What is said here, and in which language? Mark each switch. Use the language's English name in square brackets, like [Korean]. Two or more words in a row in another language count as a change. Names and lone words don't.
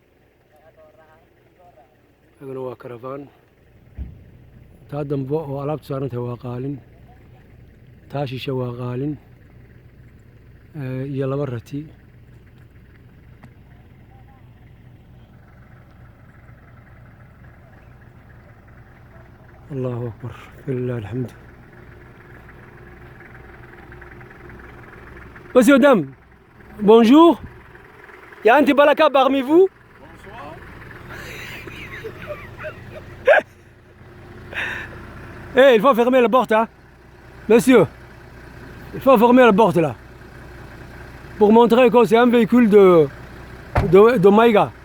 [Somali] ayaguna waa karavaan taa dambe oo alaabta saarantahay waa qaalin taashisha waa qaalin iyo laba rati [Arabic] الله أكبر لله الحمد [French] Monsieur dame bonjour il y a un petit balaka parmi vous il faut fermer la porte hein monsieur il faut fermer la porte là pour montrer que c'est un véhicule de Maïga.